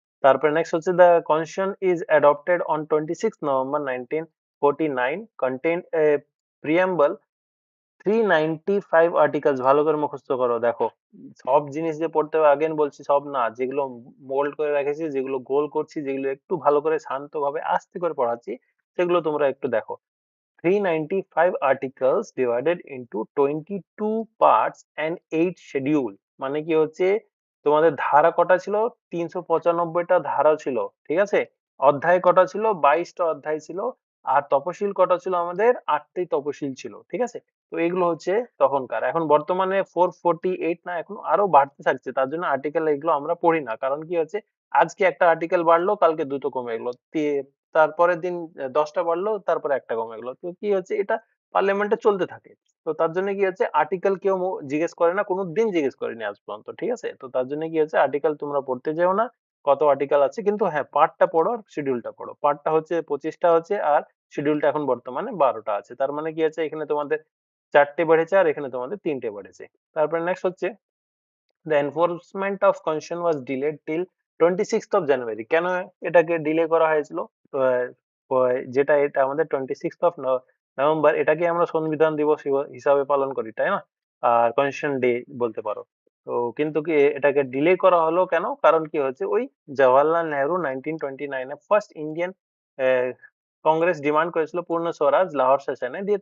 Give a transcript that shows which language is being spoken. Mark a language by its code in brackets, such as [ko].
[bn] তারপরে নেক্সট হচ্ছে [en] The constitution is adopted on 26 November 1949 contained a preamble 395 articles. [bn] ভালো করে মুখস্থ করো। দেখো সব জিনিস যে পড়তে হবে আগেন বলছি সব না, যেগুলো মোল্ড করে রেখেছি, যেগুলো গোল করছি, যেগুলো একটু ভালো করে শান্তভাবে আস্তে করে পড়াচ্ছি সেগুলো তোমরা একটু দেখো। [en] 395 articles divided into 22 parts and 8 schedule। [bn] মানে কি হচ্ছে তোমাদের ধারা কটা ছিল? ৩৯৫ টা ধারা ছিল। ঠিক আছে? অধ্যায় কটা ছিল? ২২ টা অধ্যায় ছিল। আর তপশিল কটা ছিল আমাদের? ৮ টি তপশিল ছিল। ঠিক আছে? তো এগুলো হচ্ছে তখনকার। এখন বর্তমানে 448 না এখন আরো বাড়তে থাকছে। তার জন্য আর্টিকেল এগুলো আমরা পড়ি না। কারণ কি হচ্ছে আজকে একটা আর্টিকেল বাড়লো, কালকে ২ টো কমে গেল। তারপরের দিন ১০ টা বাড়লো, তারপরে ১ টা কমে গেল। তো কি হচ্ছে এটা পার্লামেন্টে চলতে থাকে। তো তার জন্য কি হচ্ছে আর্টিকেল কেউ জিজ্ঞেস করে না, কোনদিন জিজ্ঞেস করেনি আজ পর্যন্ত। ঠিক আছে? তো তার জন্য কি হচ্ছে আর্টিকেল তোমরা পড়তে যেও না। কত আর্টিকেল আছে কিন্তু হ্যাঁ, পার্টটা পড়ো আর শিডিউলটা পড়ো। পার্টটা হচ্ছে ২৫ টা হচ্ছে আর শিডিউলটা এখন বর্তমানে ১২ টা আছে। তার মানে কি আছে এখানে তোমাদের ৪ টে বেড়েছে আর এখানে তোমাদের ৩ টে বেড়েছে। তারপরে নেক্সট হচ্ছে [en] The enforcement of constitution was delayed till 26th of January। [bn] কেন এটাকে ডিলে করা হয়েছিল? আহ, যেটা এটা আমাদের 26th of নভেম্বর, এটাকে আমরা সংবিধান দিবস হিসাবে পালন করি, তাই না? আর কনস্টিটিউশন ডে বলতে পারো। তো কিন্তু কি এটাকে ডিলে করা হলো কেন? কারণ কি হচ্ছে ওই জওয়াহরলাল নেহরু 1929 এ ফার্স্ট ইন্ডিয়ান কংগ্রেস ডিমান্ড করেছিল পূর্ণ স্বরাজ লাহোর সেশনে দিয়ে।